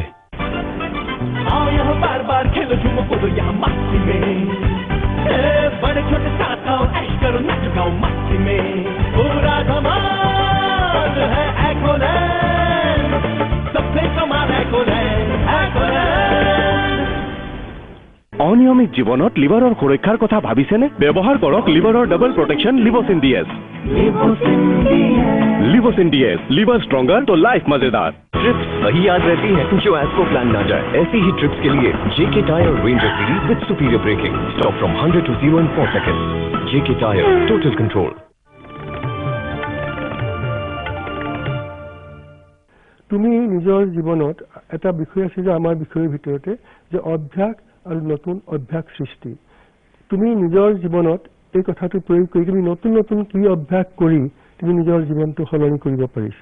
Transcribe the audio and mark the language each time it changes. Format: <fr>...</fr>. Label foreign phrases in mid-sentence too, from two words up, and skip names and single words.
<hi>आओ यहाँ बार बार खेलो झूमो कूदो यहाँ मस्ती में, बड़े छोटे साथ आओ ऐश करो नच गाओ मस्ती में, पूरा धमाल है एक्वालैंड, सबसे कमाल एक्वालैंड, एक्वालैंड।</hi> <as>অনিয়মিত জীৱনত লিভাৰৰ সুৰক্ষাৰ কথা ভাবিছেনে? ব্যৱহাৰ কৰক লিভাৰৰ</as> <en>double protection</en> <as>লিভোচিন ডিএছ।</as> <hi>लिवोसिन डीएस,</hi> <en>liver stronger</en> <hi>तो लाइफ मजेदार। ट्रिप्स वही याद रहती है जो एज को प्लान ना जाए। ऐसी ही ट्रिप्स के लिए जेके टायर रेंजर सीरीज</hi> <en>with superior braking, stop from 100 to 0 in 4 seconds. JK Tyre, total control.</en> <as>তুমি নিজৰ জীৱনত এটা বিষয় আছে যে আমাৰ বিষয়ৰ ভিতৰতে যে অভ্যাস আৰু নতুন অভ্যাস সৃষ্টি। তুমি নিজৰ জীৱনত এই কথাটো প্ৰয়োগ কৰি তুমি নতুন নতুন কি অভ্যাস কৰি তুমি নিজৰ জীৱনটো সলনি কৰিব পাৰিছা।</as>